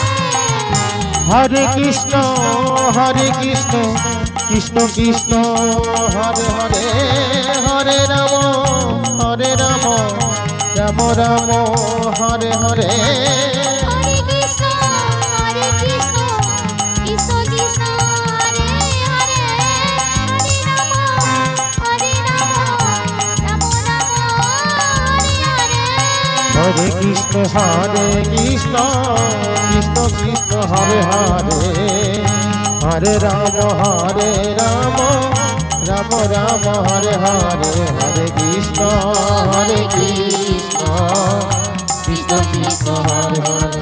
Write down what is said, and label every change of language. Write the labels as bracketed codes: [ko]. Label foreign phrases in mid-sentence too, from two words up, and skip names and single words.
[sa] हरे कृष्ण कृष्ण कृष्ण हरे हरे हरे राम राम राम हरे हरे हरे कृष्ण कृष्ण कृष्ण हरे हरे हरे राम হরে কৃষ্ণ কৃষ্ণ কৃষ্ণ হরে হরে হরে রাম রাম রাম হরে হরে হরে কৃষ্ণ কৃষ্ণ কৃষ্ণ হরে হরে